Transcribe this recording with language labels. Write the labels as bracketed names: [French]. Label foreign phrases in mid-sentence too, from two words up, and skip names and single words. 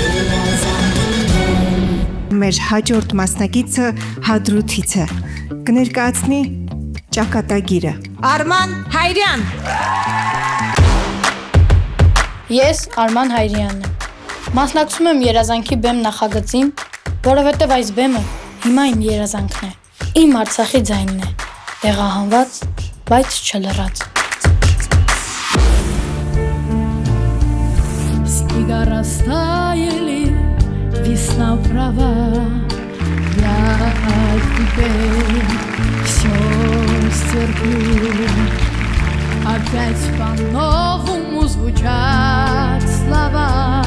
[Armenian] Մեր հաջորդ մասնակիցը Հադրութից է։ Կներկայացնի ճակատագիրը։ Արման Հայրյան։ Ես Արման Հայրյանն եմ։ Մասնակցում եմ երազանքի բեմ նախագծին, որովհետև այս բեմը հիմա իմ երազանքն է։ Իմ Արցախի ձայնն է։ Եղահանված, բայց չլռած։ [Russian] Снега растаяли, весна права. Я теперь все стерплю. Опять по-новому звучат слова.